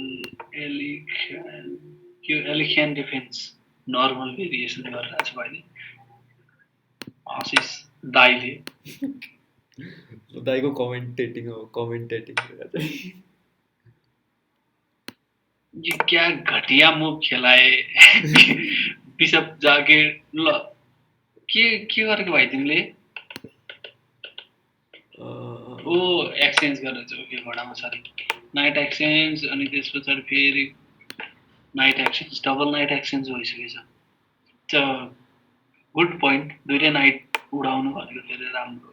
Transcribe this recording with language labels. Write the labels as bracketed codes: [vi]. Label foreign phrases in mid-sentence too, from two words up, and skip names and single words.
[ne] एलिखेन डिफेन्स [en] normal variation [ne] गरिरहेको छ भाइले आशिष दाइले दाइको कमेन्टेटिङ हो कमेन्टेटिङ [hi] ये क्या घटिया मुभ खेलाए [ne] बिसप जागे ल के गरेको भाइ तिमीले ओ एक्सचेन्ज गरेर चाहिँ ओके घोडामा सरी [en] knight exchange [ne] अनि त्यस पछाडि फेरि [en] knight exchange double knight exchange [ne] भइसकेछ [en] good point [ne] दुईटै नाइट उडाउनु भनेको धेरै राम्रो